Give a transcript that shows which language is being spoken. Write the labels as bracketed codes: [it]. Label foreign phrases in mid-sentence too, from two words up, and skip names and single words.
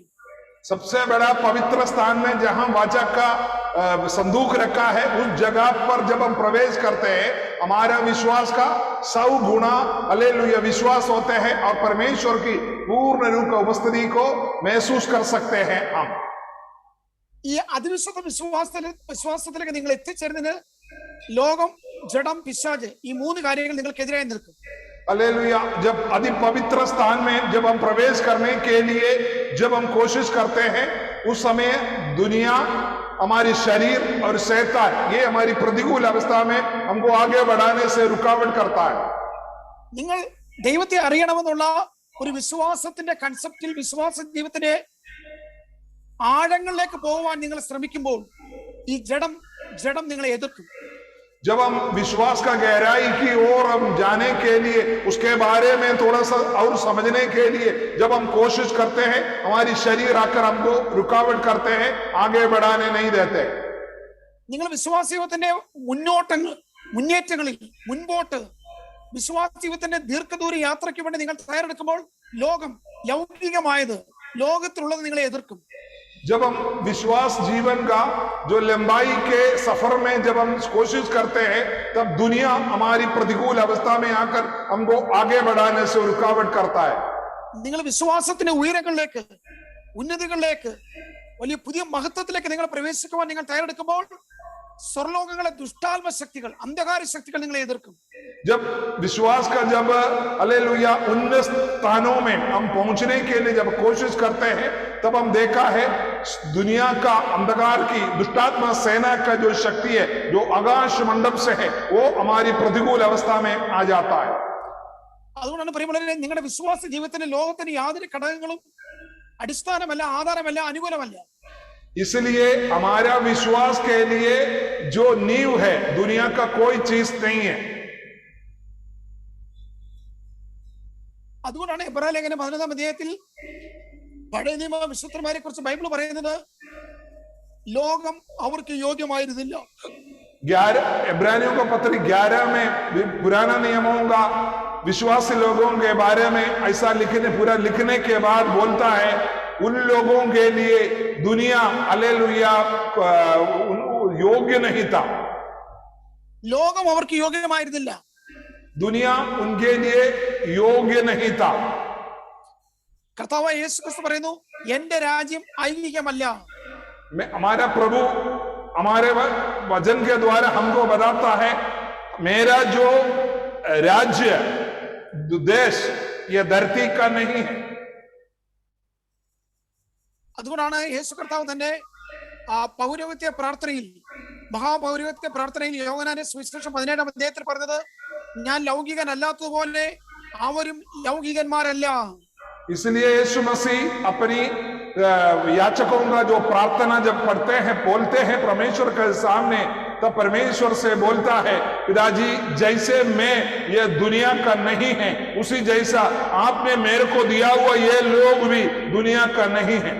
[hi] सबसे बड़ा पवित्र स्थान में जहां वाचा का संदूक रखा है, उस जगह पर जब हम प्रवेश करते हैं, हमारा विश्वास का 100 गुना हालेलुया विश्वास होते हैं और परमेश्वर की पूर्ण रूप उपस्थिति को महसूस कर सकते हैं हम. [ml] ഈ അതിവിശുദ്ധ വിശ്വാസത്തിലേക്ക് നിങ്ങൾ എത്തിച്ചേരുന്നതിന് ലോകം, ജഡം, പിശാച് ഈ 3 കാര്യങ്ങൾ നിങ്ങൾക്കെതിരായി നിൽക്കും. [hi] हालेलुया. जब अति पवित्र स्थान में जब हम प्रवेश करने के लिए जब हम कोशिश करते हैं, उस समय दुनिया, हमारी शरीर और शैतान, ये हमारी प्रतिकूल अवस्था में हमको आगे बढ़ाने से रुकावट करता है. [ml] നിങ്ങൾ ദൈവത്തെ അറിയണമെന്നുള്ള ഒരു വിശ്വാസത്തിന്റെ കൺസെപ്റ്റിൽ, വിശ്വാസ ജീവിതത്തിന്റെ ആഴങ്ങളിലേക്ക് പോകാൻ നിങ്ങൾ ശ്രമിക്കുമ്പോൾ ഈ ജഡം നിങ്ങളെ എതിർക്കും. [hi] जब हम विश्वास का गहराई की ओर हम जाने के लिए, उसके बारे में थोड़ा सा और समझने के लिए जब हम कोशिश करते हैं, हमारी शरीर आकर हमको रुकावट करते हैं, आगे बढ़ाने नहीं देते. [ml] നിങ്ങൾ വിശ്വാസ ജീവിതത്തിന്റെ മുന്നേറ്റങ്ങളിൽ മുൻപോട്ട്, വിശ്വാസ ജീവിതത്തിന്റെ ദീർഘദൂര യാത്രയ്ക്ക് വേണ്ടി നിങ്ങൾ തയ്യാറെടുക്കുമ്പോൾ ലോകം, ലൗകികമായത്, ലോകത്തിലുള്ളത് നിങ്ങളെ എതിർക്കും. [hi] जब हम विश्वास जीवन का जो लंबाई के सफर में जब हम कोशिश करते हैं, तब दुनिया हमारी प्रतिकूल अवस्था में आकर हमको आगे बढ़ाने से रुकावट करता है. [ml] നിങ്ങൾ വിശ്വാസത്തിന്റെ ഉയരങ്ങളിലേക്ക്, ഉന്നതികളിലേക്ക്, വലിയ പുതിയ മഹത്വത്തിലേക്ക് നിങ്ങൾ പ്രവേശിക്കുവാൻ നിങ്ങൾ തയ്യാറെടുക്കുമ്പോൾ സ്വർലോകങ്ങളെ ദുഷ്ടാത്മ ശക്തികൾ, അന്ധകാര ശക്തികൾ നിങ്ങളെ എതിർക്കും. [hi] जब विश्वास का जब हालेलुया उन्नत स्थानों में हम पहुंचने के लिए जब कोशिश करते हैं, तब हम देखा है दुनिया का अंधकार की दुष्टात्मा सेना का जो शक्ति है, जो आकाश मंडप से है, वो हमारी प्रतिकूल अवस्था में आ जाता है. [ml] അതുകൊണ്ടാണ് പ്രിയമുള്ളവരെ, നിങ്ങളുടെ വിശ്വാസ ജീവിതത്തിന് ലോകത്തിന് യാതൊരു ഘടകങ്ങളും അടിസ്ഥാനമല്ല, ആധാരമല്ല, അനുകൂലമല്ല. [hi] इसलिए हमारा विश्वास के लिए जो नींव है, दुनिया का कोई चीज नहीं है. [ml] അതുകൊണ്ടാണ് എബ്രായ ലേഖനം 11-ാം അധ്യായത്തിൽ പഴയ നിയമ വിശുദ്ധന്മാരെ കുറിച്ച് ബൈബിൾ പറയുന്നത്, ലോകം അവർക്ക് യോഗ്യമായിരുന്നില്ല. [hi] इब्रानियों का पत्र 11 में पुराना नियमों का विश्वासी लोगों के बारे में ऐसा पूरा लिखने के बाद बोलता है, उन लोगों के लिए दुनिया हालेलुया योग्य नहीं था. [ml] ലോകം അവർക്ക് യോഗ്യമായിരുന്നില്ല. [hi] दुनिया उनके लिए योग्य नहीं था. [ml] കർത്താവായ യേശുക്രിസ്തു പറയുന്നു, എന്റെ രാജ്യം ഐഹികമല്ല. [hi] हमारा प्रभु हमारे वचन के द्वारा हमको बताता है, मेरा जो राज्य देश ये धरती का नहीं है. [ml] അതുകൊണ്ടാണ് യേശു കർത്താവ് തന്നെ പൗരോഹിത്യ പ്രാർത്ഥനയിൽ, മഹാപൗരോഹിത്യ പ്രാർത്ഥനയിൽ യോഹന്നാന്റെ സുവിശേഷം 17-ാം അധ്യായത്തിൽ പറഞ്ഞത്, ഞാൻ ലൗകികനല്ലാത്തതുപോലെ അവരും ലൗകികന്മാരല്ല. [hi] इसलिए यीशु मसीह अपनी याचकों का जो प्रार्थना जब पढ़ते हैं, बोलते हैं परमेश्वर के सामने, तब परमेश्वर से बोलता है, पिताजी जैसे मैं ये दुनिया का नहीं है, उसी जैसा आपने मेरे को दिया हुआ ये लोग भी दुनिया का नहीं है.